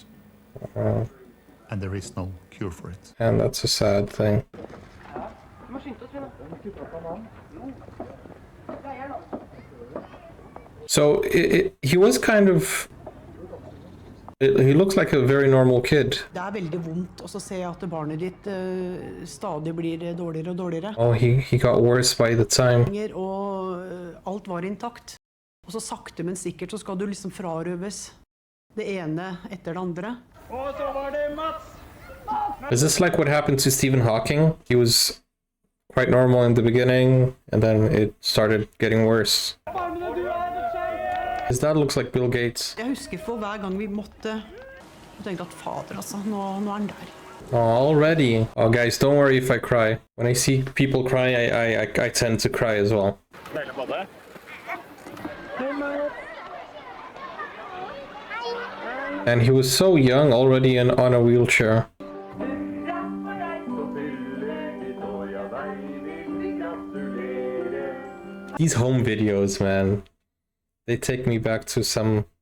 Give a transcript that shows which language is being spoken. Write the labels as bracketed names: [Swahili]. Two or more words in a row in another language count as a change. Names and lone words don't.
[English] And there is no cure for it. And that's a sad thing. So he was kind of... He looks like a very normal kid. [Norwegian] Det veldig vondt å se at barnet ditt stadig blir dårligere og dårligere. [English] Oh, he got worse by the time. [Norwegian] Og alt var intakt. Og så sakte, men sikkert så skal du liksom frarøves det ene etter det andre. Og så var det Mats! [English] Is this like what happened to Stephen Hawking? He was quite normal in the beginning, and then it started getting worse. His dad looks like Bill Gates. [Norwegian] Jeg husker for hver gang vi måtte, jeg tenkte at fader altså, nå er han der. [English] Oh, already. Oh, guys, don't worry if I cry. When I see people cry, I tend to cry as well. And he was so young, already on a wheelchair. These home videos, man, they take me back to some...